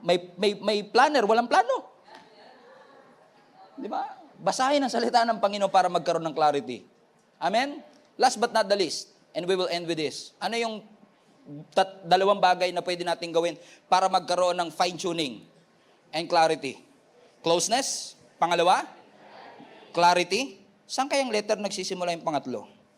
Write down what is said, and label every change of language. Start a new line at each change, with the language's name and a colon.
Filipino: May planner, walang plano. Di ba? Basahin ang salita ng Panginoon para magkaroon ng clarity. Amen?
English: Last but not the least, and we will end with this.
Filipino: Ano yung dalawang bagay na pwede natin gawin para magkaroon ng fine-tuning and clarity? Closeness. Pangalawa, clarity. Saan kayang letter nagsisimula yung pangatlo?